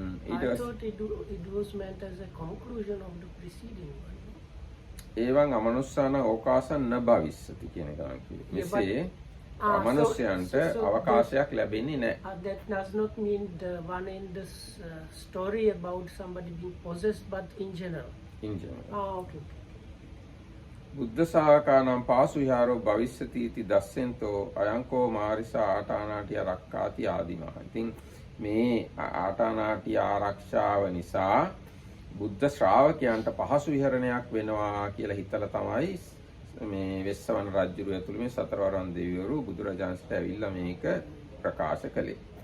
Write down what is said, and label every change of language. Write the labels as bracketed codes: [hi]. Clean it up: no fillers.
[en] I thought it was meant as a conclusion of the preceding one. [pi] එවං අමනුස්සාන ඕකාසං න භවිස්සති [si] කියන එක තමයි. මෙසේ අමනුෂ්‍යයන්ට අවකාශයක් ලැබෙන්නේ නැහැ. [en] That does not mean the one in this story about somebody being possessed, but in general. In general. Okay. [pi] බුද්ධ ශාකානම් පාසු විහාරෝ භවිස්සති इति දස්සෙන්තෝ අයංකෝ මාරිසා ආටානාටිය රක්කාති ආදිමා. [si] ඉතින් මේ ආටානාටිය ආරක්ෂාව නිසා බුද්ධ ශ්‍රාවකයන්ට පහසු විහරණයක් වෙනවා කියලා හිතලා තමයි මේ වෙස්සවන රජුරු ඇතුළු මේ සතරවරන් දෙවිවරු බුදුරජාණන්ට ඇවිල්ලා මේක ප්‍රකාශ කළේ.